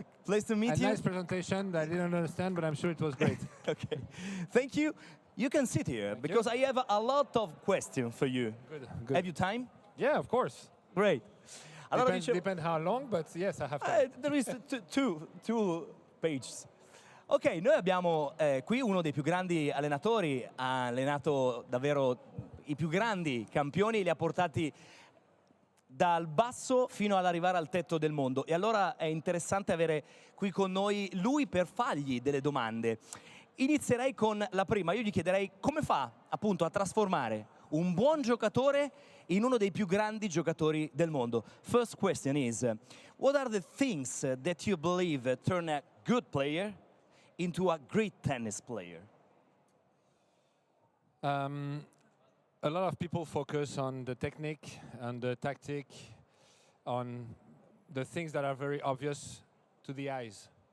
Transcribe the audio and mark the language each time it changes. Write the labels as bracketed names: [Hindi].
[English] Pleased to meet you. Nice presentation. I didn't understand, but I'm sure it was great. Okay, thank you. You can sit here because I have a lot of questions for you. Good. Have you time? Yeah, of course. Great. [Italian] Allora, [English] Depends how long, but yes, I have time. there is two pages. [Italian] Ok, noi abbiamo qui uno dei più grandi allenatori, ha allenato davvero i più grandi campioni, li ha portati dal basso fino ad arrivare al tetto del mondo. E allora è interessante avere qui con noi lui per fargli delle domande. Inizierei con la prima. Io gli chiederei come fa appunto a trasformare un buon giocatore in uno dei più grandi giocatori del mondo. [English] First question is, what are the things that you believe turn a good player into a great tennis player? A lot of people focus on the technique and the tactic, on the things that are very obvious to the eyes.